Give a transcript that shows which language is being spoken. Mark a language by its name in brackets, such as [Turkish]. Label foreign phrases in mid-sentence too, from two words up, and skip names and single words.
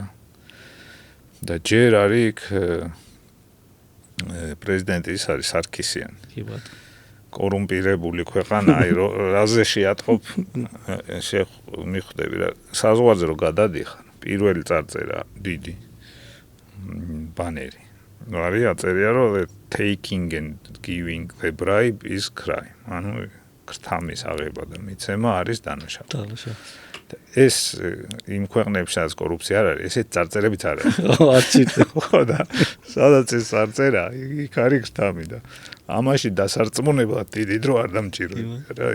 [Georgian] და ჯერ არის იქ პრეზიდენტი ის არის სარქისიანი. კი ბატონო. კორუმპირებული ქვეყანა, აი რაზე შეატყობ მიხვდები რა. საზღვარზე რომ გადადიხარ, პირველი წარწერა დიდი ბანერი. არის აწერია რომ [English] taking and giving the bribe is crime. [Georgian] ანუ ქრთამის აღება და მიცემა არის დანაშაული. ეს იმ ქვეყნებში სადაც კორუფცია არ არის, ესეთ წარწერებიც არ არის. ხო და სადაც ეს წარწერა, იქ არის ქრთამი და ამაში დასარწმუნებლად დიდი დრო არ დამჭირდება რა.